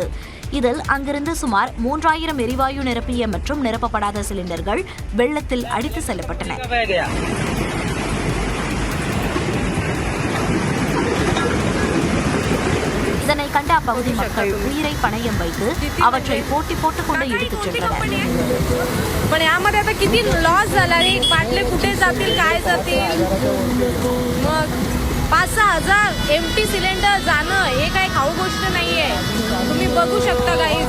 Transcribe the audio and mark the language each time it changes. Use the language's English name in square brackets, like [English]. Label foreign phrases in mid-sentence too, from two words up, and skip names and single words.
[Tamil] இதில் அங்கிருந்து சுமார் 3000 எரிவாயு நிரப்பிய மற்றும் நிரப்பப்படாத சிலிண்டர்கள் வெள்ளத்தில் அடித்து செல்லப்பட்டன. இதனை கண்ட அப்பகுதி மக்கள் உயிரை பணயம் வைத்து அவற்றை போட்டி போட்டுக் கொண்டு எடுத்துச் சென்றனர். [Marathi] पण यामध्ये आता किती लॉस झाला रे, बाटले कुठे जातील, काय जातील, मग 5-6 हजार [English] empty cylinder [Marathi] जाणं हे काही खाऊ गोष्ट नाहीये. तुम्ही बघू शकता गाईज.